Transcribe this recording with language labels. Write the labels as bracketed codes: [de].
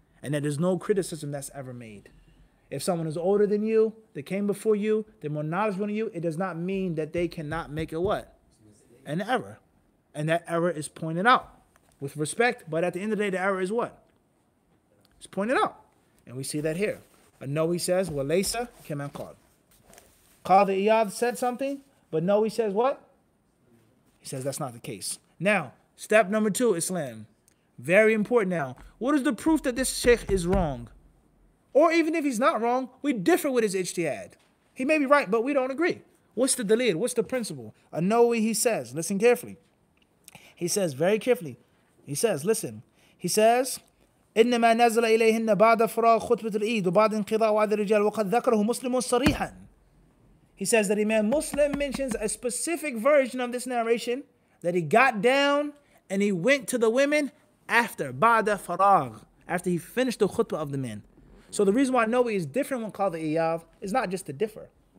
[en] And that there's no criticism that's ever made. If someone is older than you, they came before you, they're more knowledgeable than you, it does not mean that they cannot make a what? An error. And that error is pointed out with respect, but at the end of the day, the error is what? It's pointed out. And we see that here. An-Nawawi says, [ar] وَلَيْسَ كَمَنْ قَالَ. [en] Qadi Iyad said something, but Nawawi says what? He says that's not the case. Now, step number 2, Islam. Very important now. What is the proof that this sheikh is wrong? Or even if he's not wrong, we differ with his ijtihad. He may be right, but we don't agree. What's the dalil? What's the principle? An-Nawawi, he says, listen carefully. He says very carefully. He says, listen. He says, [ar] إنما نزل إليهن بعد فراغ خطبة العيد وبعد انقضاء وعد الرجال وقد ذكره مسلم صريحا. [en] He says that Imam Muslim mentions a specific version of this narration that he got down and he went to the women after [ar] بعد فراغ, [en] after he finished the khutbah of the men. So the reason why Nawawi is different when called the Iyad is not just to differ.